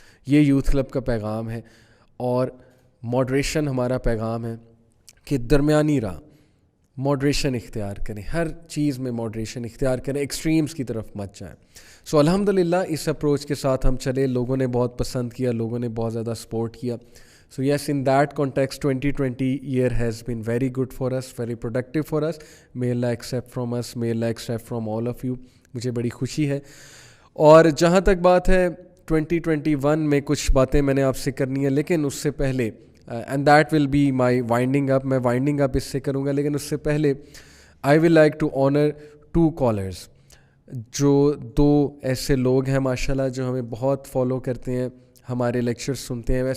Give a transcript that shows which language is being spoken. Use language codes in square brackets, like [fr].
[ur] یہ youth club کا پیغام ہے اور ماڈریشن ہمارا پیغام ہے کہ درمیانی راہ ماڈریشن اختیار کریں, ہر چیز میں ماڈریشن اختیار کریں, ایکسٹریمز کی طرف مت جائیں. سو الحمدللہ اس اپروچ کے ساتھ ہم چلے, لوگوں نے بہت پسند کیا, لوگوں نے بہت زیادہ سپورٹ کیا. [en] So yes, in that context, 2020 year has been very good for us, very productive for us. May Allah accept from us, may Allah accept from all of you. [ur] مجھے بڑی خوشی ہے. اور جہاں تک بات ہے 2021 میں کچھ باتیں میں نے آپ سے کرنی ہیں, لیکن اس سے پہلے [en] and that will be my winding up, [ur] میں winding up اس سے کروں گا, لیکن اس سے پہلے [en] I will like to honor 2 callers, [ur] جو 2 ایسے لوگ ہیں ماشاءاللہ جو ہمیں بہت فالو کرتے ہیں, ہمارے لیکچر سنتے ہیں.